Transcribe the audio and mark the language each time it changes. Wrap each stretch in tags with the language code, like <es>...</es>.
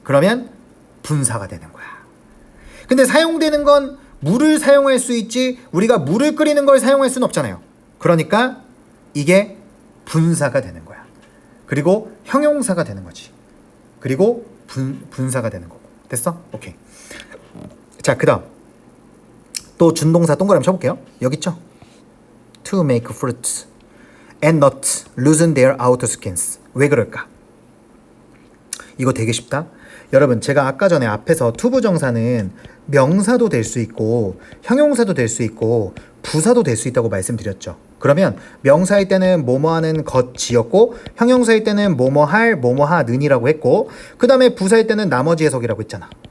<ko>그러면 분사가 되는 거야. 근데 사용되는 건 물을 사용할 수 있지 우리가 물을 끓이는 걸 사용할 수는 없잖아요. 그러니까 이게 분사가 되는 거야. 그리고 형용사가 되는 거지. 그리고 분사가 되는 거고. 됐어? 오케이. 자, 그 다음 또 준동사 동그라미 쳐볼게요. 여기 있죠?</ko> <en>To make fruits and nuts loosen their outer skins.</en> <ko>왜 그럴까? 이거 되게 쉽다. 여러분 제가 아까 전에 앞에서 투부정사는 명사도 될 수 있고 형용사도 될 수 있고 부사도 될 수 있다고 말씀드렸죠. 그러면 명사일 때는 뭐뭐하는 것이었고 형용사일 때는 뭐뭐할 뭐뭐하는이라고 했고 그 다음에 부사일 때는 나머지 해석이라고 했잖아.</ko>